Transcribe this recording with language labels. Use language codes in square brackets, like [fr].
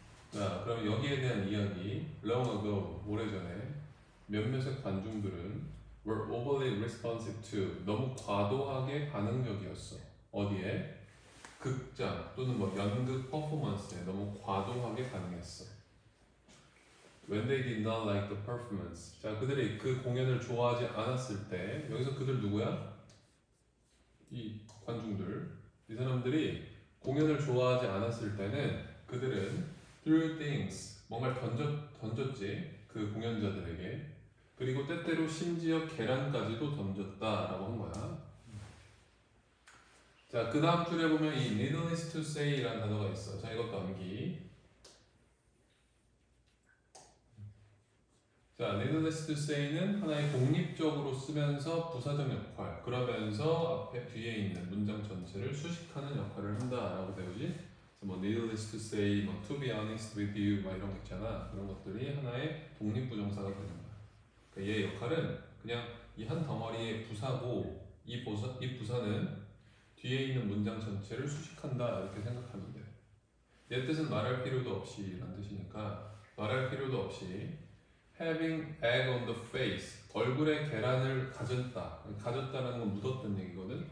[ko] 자, 그럼 여기에 대한 이야기. [en] Long ago, [ko] 오래전에 몇몇의 관중들은 [en] were overly responsive to, [ko] 너무 과도하게 반응적이었어. 어디에? 극장 또는 뭐 연극 퍼포먼스에 너무 과도하게 반응했어. [en] When they did not like the performance. [ko] 자, 그들이 그 공연을 좋아하지 않았을 때, 여기서 그들 누구야? 이 관중들. 이 사람들이 공연을 좋아하지 않았을 때는 그들은 [en] threw things [ko] 뭔가를 던졌지 그 공연자들에게. 그리고 때때로 심지어 계란까지도 던졌다라고 한 거야. 자, 그 다음 줄에 보면 이 needless to say라는 단어가 있어. 자, 이것도 암기. 자, needless to say는 하나의 독립적으로 쓰면서 부사적 역할, 그러면서 앞에 뒤에 있는 문장 전체를 수식하는 역할을 한다라고 배우지. 그래서 뭐 needless to say, 뭐 [en] to be honest with you, [ko] 막 이런 거 있잖아. 그런 것들이 하나의 독립부정사가 되는 거야. 그러니까 얘의 역할은 그냥 이 한 덩어리의 부사고 이 부사는 뒤에 있는 문장 전체를 수식한다 이렇게 생각하면 돼. 얘 뜻은 말할 필요도 없이 라는 뜻이니까 말할 필요도 없이 [en] having egg on the face [ko] 얼굴에 계란을 가졌다라는 건 묻었다는 얘기거든.